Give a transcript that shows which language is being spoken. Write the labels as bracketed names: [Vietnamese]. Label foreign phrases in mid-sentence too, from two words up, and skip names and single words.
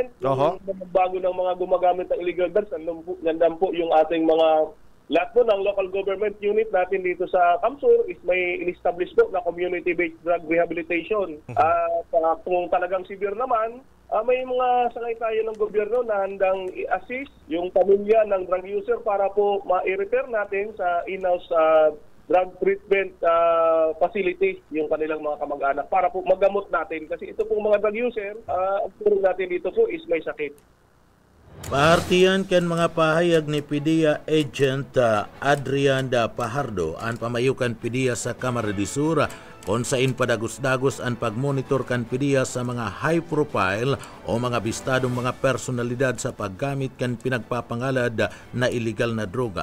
[Filipino] Yung bago ng mga gumagamit ng [English] illegal drugs, [Filipino] nandan po yung ating mga lahat po ng [English] local government unit [Filipino] natin dito sa Kamsur is may in-establish po na [English] community-based drug rehabilitation. [Filipino] Kung talagang severe naman, may mga sangay tayo ng gobyerno na handang i-assist yung pamilya ng [English] drug user [Filipino] para po ma-refer natin sa [English] in-house drug treatment facility [Filipino] yung kanilang mga kamag-anak para po magamot natin. Kasi ito pong mga [English] drug user, [Filipino] ang puro natin dito po is may sakit. [Bikol] Partiyan kan mga pahayag ni PDEA Agent Adrian Pajardo ang pamayukan PDEA sa Kamara de Sur kung saan padagos-dagos ang pagmonitor kan PDEA sa mga [English] high profile [Bikol] o mga bistadong mga personalidad sa paggamit kan pinagpapangalad na illegal na droga.